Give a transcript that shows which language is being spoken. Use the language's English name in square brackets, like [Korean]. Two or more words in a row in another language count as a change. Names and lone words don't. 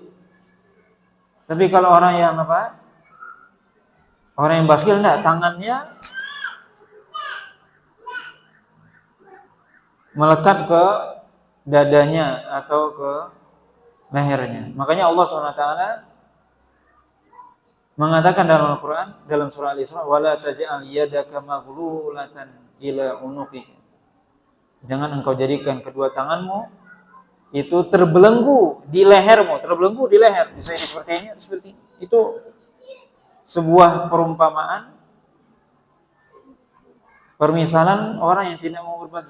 [Indonesian] Tapi kalau orang yang apa? Orang yang bakhil enggak, tangannya melekat ke dadanya atau ke lehernya. Makanya Allah SWT mengatakan dalam Al-Quran, dalam surah Al-Isra, [Arabic] ولا تجعل يدك مغلولة إلى عنقك. [Indonesian] Jangan engkau jadikan kedua tanganmu itu terbelenggu di lehermu, bisa seperti ini, seperti ini. Itu sebuah perumpamaan, permisalan orang yang tidak mau berbagi.